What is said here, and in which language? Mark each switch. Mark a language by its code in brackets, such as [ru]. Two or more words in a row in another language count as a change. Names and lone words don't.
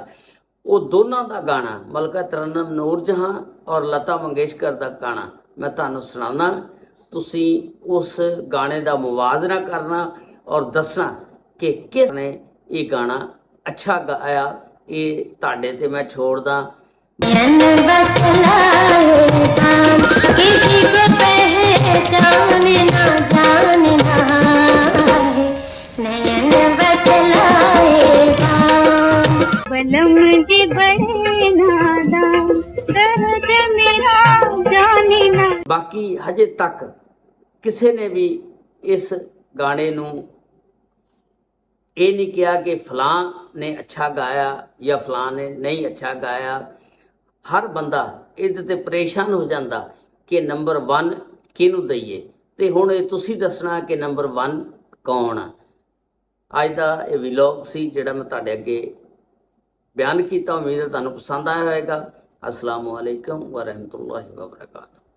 [pa] ਉਹ ਦੋਨਾਂ ਦਾ ਗਾਣਾ ਮਲਕਾ ਤਰਨਮ ਨੂਰਜਹਾਂ ਔਰ ਲਤਾ ਮੰਗੇਸ਼ਕਰ ਦਾ ਗਾਣਾ ਮੈਂ ਤੁਹਾਨੂੰ ਸੁਣਾਉਣਾ। ਤੁਸੀਂ ਉਸ ਗਾਣੇ ਦਾ ਮੁਵਾਜ਼ਨਾ ਕਰਨਾ ਔਰ ਦੱਸਣਾ ਕਿ ਕਿਸ ਨੇ ਇਹ ਗਾਣਾ ਅੱਛਾ ਗਾਇਆ। ਇਹ ਤੁਹਾਡੇ ਤੇ ਮੈਂ ਛੋੜਦਾ। [hi] बलम जी बड़े नादान, दर्द मेरा जाने ना। [pa] ਬਾਕੀ ਹਜੇ ਤੱਕ ਕਿਸੇ ਨੇ ਵੀ ਇਸ ਗਾਣੇ ਨੂੰ ਇਹ ਨਹੀਂ ਕਿਹਾ ਕਿ ਫਲਾਂ ਨੇ ਅੱਛਾ ਗਾਇਆ ਜਾਂ ਫਲਾਂ ਨੇ ਨਹੀਂ ਅੱਛਾ ਗਾਇਆ। ਹਰ ਬੰਦਾ ਇਹਦੇ ਤੇ ਪਰੇਸ਼ਾਨ ਹੋ ਜਾਂਦਾ ਕਿ ਨੰਬਰ 1 ਕਿਹਨੂੰ ਦਈਏ। ਤੇ ਹੁਣ ਇਹ ਤੁਸੀਂ ਦੱਸਣਾ ਕਿ ਨੰਬਰ 1 ਕੌਣ ਆ। ਅੱਜ ਦਾ ਇਹ ਵਲੌਗ ਸੀ ਜਿਹੜਾ ਮੈਂ ਤੁਹਾਡੇ ਅੱਗੇ ਬਿਆਨ ਕੀਤਾ। ਉਮੀਦ ਹੈ ਤੁਹਾਨੂੰ ਪਸੰਦ ਆਇਆ ਹੋਵੇਗਾ। [ar] السلام عليكم ورحمة الله وبركاته.